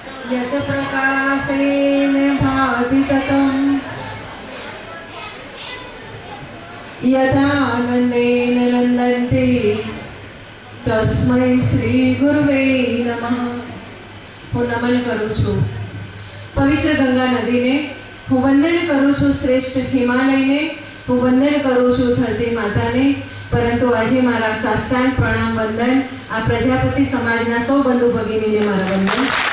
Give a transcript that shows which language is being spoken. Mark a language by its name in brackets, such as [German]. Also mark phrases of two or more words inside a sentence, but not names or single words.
[Sanskrit] यत् प्रकाशेन भाति ततं यथानन्देन नन्दन्ते तस्मै श्री गुरुवे नमः। [Gujarati] હું નમન કરું છું પવિત્ર ગંગા નદીને, હું વંદન કરું છું શ્રેષ્ઠ હિમાલયને, હું વંદન કરું છું ધરતી માતાને, પરંતુ આજે મારા સાષ્ટાંગ પ્રણામ વંદન આ પ્રજાપતિ સમાજના સૌ બંધુ ભગિનીને મારા વંદન।